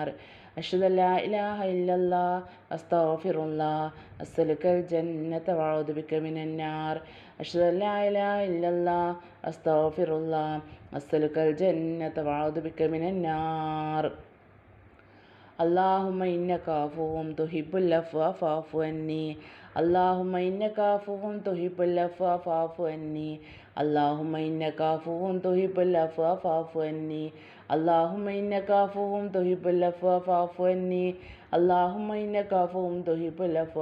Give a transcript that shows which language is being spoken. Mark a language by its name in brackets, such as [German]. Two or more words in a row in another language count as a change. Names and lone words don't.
[Arabic] أشهد أن لا إله إلا الله أستغفر الله أسألك الجنة وأعوذ بك من النار. أشهد أن لا إله إلا الله أستغفر الله أسألك الجنة وأعوذ بك من النار. اللهم إنك عفو تحب العفو فاعف عني اللهم إنك عفو تحب العفو فاعف عني اللهم إنك عفو تحب العفو فاعف عني اللهم إنك عفو تحب العفو فاعف عني اللهم إنك عفو تحب العفو